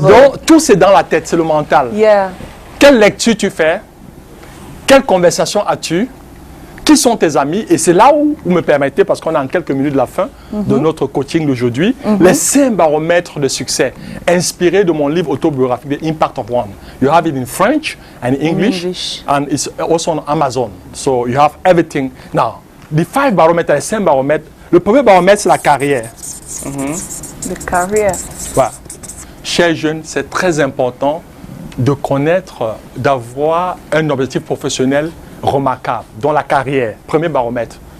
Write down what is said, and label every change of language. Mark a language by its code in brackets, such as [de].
[fr] Donc, tout c'est dans la tête, c'est le mental. Yeah. Quelle lecture tu fais? Quelle conversation as-tu? Qui sont tes amis? Et c'est là où vous me permettez, parce qu'on est en quelques minutes de la fin de notre coaching d'aujourd'hui, les 5 baromètres de succès inspirés de mon livre autobiographique, The Impact of One. [en] You have it in French and English, and it's also on Amazon. So you have everything. Now, the [fr] 5 baromètres, les 5 baromètres, le premier baromètre, c'est la carrière. [en] The career. [fr] Voilà. Chers jeunes, c'est très important de connaître, d'avoir un objectif professionnel remarquable dans la carrière. Premier baromètre.